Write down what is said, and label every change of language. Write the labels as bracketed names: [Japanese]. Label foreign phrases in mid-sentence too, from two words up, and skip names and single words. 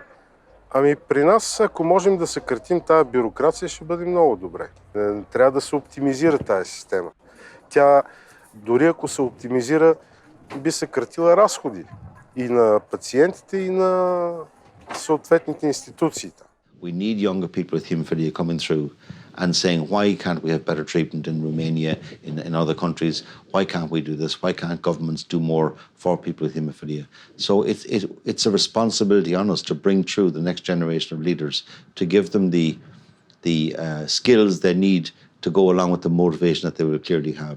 [Bulgarian] Ами при нас, ако можем да съкратим тази бюрокрация, ще бъде много добре. Трябва да се оптимизира тази система. Тя, дори ако се оптимизира, би съкратила разходи и на пациентите, и на съответните институции там. [English] We need younger people with hemophilia coming through and saying, why can't we have better treatment in Romania, in other countries? Why can't we do this? Why can't governments do more for people with hemophilia? So it's a responsibility on us to bring through the next generation of leaders, to give them the skills they need to go along with the motivation that they will clearly have.